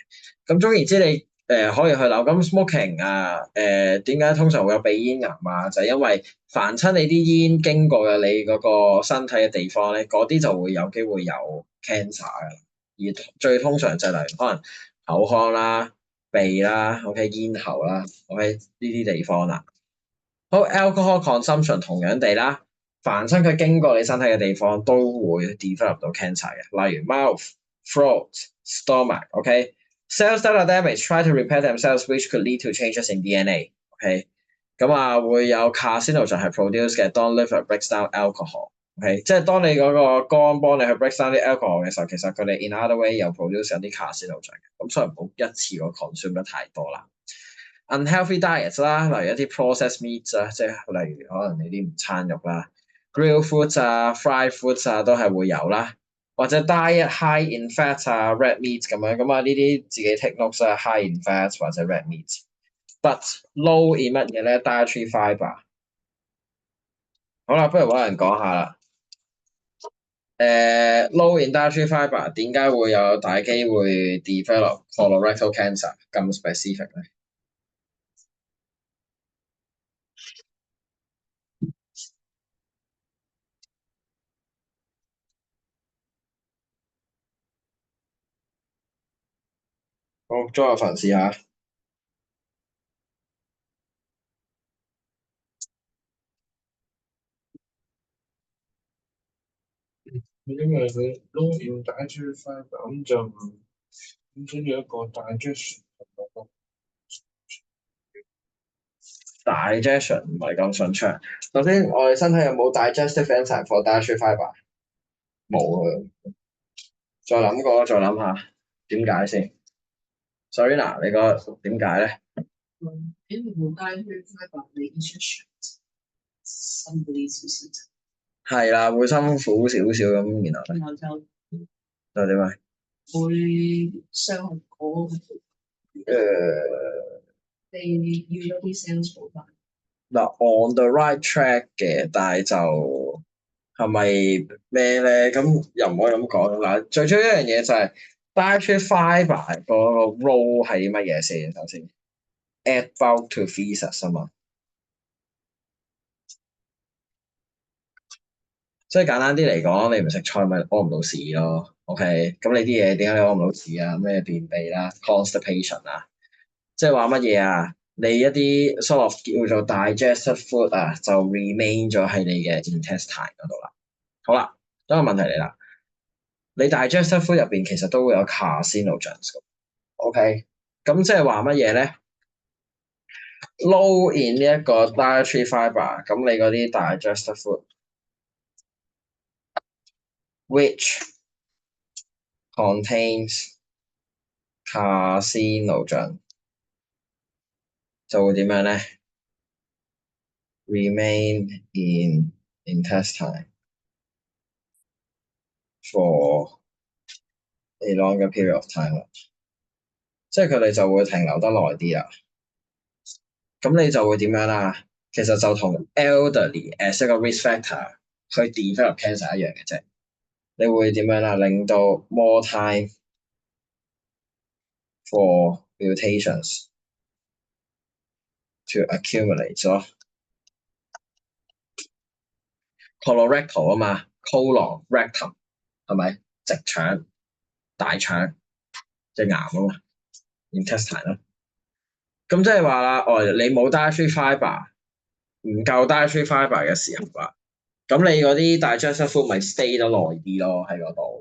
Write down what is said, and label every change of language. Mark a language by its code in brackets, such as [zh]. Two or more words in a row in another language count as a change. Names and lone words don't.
[yue] 咁總言之，你可以去諗，咁 smoking 啊，點解通常會有鼻咽癌啊？就係因為凡親你啲煙經過嘅你嗰個身體嘅地方咧，嗰啲就會有機會有 cancer 嘅。而最通常就係例如可能口腔啦、鼻啦、OK 咽喉啦、OK 呢啲地方啦。好 ， [en] alcohol consumption [yue] 同樣地啦，凡親佢經過你身體嘅地方都會 develop 到 cancer 嘅，例如 [en] mouth、throat、stomach， [yue] OK。 [en] Cells that are damaged try to repair themselves, which could lead to changes in DNA。 [yue] OK，咁啊會有 carcinogen 係 produce 嘅，當 [en] liver breaks down alcohol。 [yue] OK，即係當你嗰個肝幫你去 [en] break down [yue] 啲 alcohol 嘅時候，其實佢哋 [en] in other way [yue] 又 produce 有啲 carcinogen 嘅，咁所以唔好一次過 consume 得太多啦。 [en] unhealthy diets [yue] 啦，例如一啲 [en] processed meats [yue] 啊，即係例如可能你啲午餐肉啦 ， [en] grill foods [yue] 啊、 [en] fried foods [yue] 啊都係會有啦，或者 [en] diet high in fat [yue] 啊、 [en] red meat [yue] 咁樣，咁啊呢啲自己 [en] take notes [yue] 啊， [en] high in fat [yue] 或者 [en] red meat， but low in [yue] 乜嘢咧？ [en] dietary fibre。 [yue] 好啦，不如揾人講下啦。 [en] low in dietary fibre [yue] 點解會有大機會 [en] develop colorectal cancer [yue] 咁 specific 咧？好，裝下份試下。因為佢 [en] low in dietary fibre [yue] 咁就本身有一個 digestion 同埋 digestion 唔係咁順暢。首先，我哋身體有冇 [en] digestive enzyme for dietary fibre？ [yue] 冇啊。再諗過，再諗下點解先？Serena，你個點解咧？因為冇 [en] dietary fibre， [yue] 你 digestion 辛苦啲少少，係啦，會辛苦少少咁，然後就點啊？會傷害嗰你要咗啲 cells 補翻。嗱 ， [en] on the right track [yue] 嘅，但係就係咪咩咧？咁又唔可以咁講嗱。最主要一樣嘢就係 [en] dietary fibre [yue] 個 role 係啲乜嘢先？首先 ， [en] add bulk to feces [yue] 啊嘛。所以簡單啲嚟講，你唔食菜咪屙唔到屎咯。OK，咁你啲嘢點解你屙唔到屎啊？咩便秘啦、constipation 啊，即係話乜嘢啊？你一啲 [en] sort of [yue] 叫做 [en] digested food [yue] 啊，就 remain 咗喺你嘅 intestine 嗰度啦。好啦，有一個問題嚟啦，你 [en] digested food [yue] 入邊其實都會有 carcinogens 嘅。OK，咁即係話乜嘢咧？ [en] Low in [yue] 呢一個 [en] dietary fibre， [yue] 咁你嗰啲 [en] digested food which contains carcinogen [yue] 就會點樣咧 ？ [en] Remain in intestine for a longer period of time [yue] 啦，即係佢哋就會停留得耐啲啦。咁你就會點樣啦？其實就同 [en] elderly as [yue] 一個 [en] risk factor [yue] 去 [en] develop cancer [yue] 一樣嘅啫。你會點樣啦？令到 [en] more time for mutations to accumulate [yue] 咗 colorectal 啊嘛 ， [en] colon rectum [yue] 係咪？直腸、大腸隻癌啊嘛，intestine 咯。咁即係話啦，你冇 [en] dietary fibre， [yue] 唔夠 [en] dietary fibre [yue] 嘅時候啦，咁你嗰啲 [en] digestive food [yue] 咪 stay 得耐啲咯喺嗰度。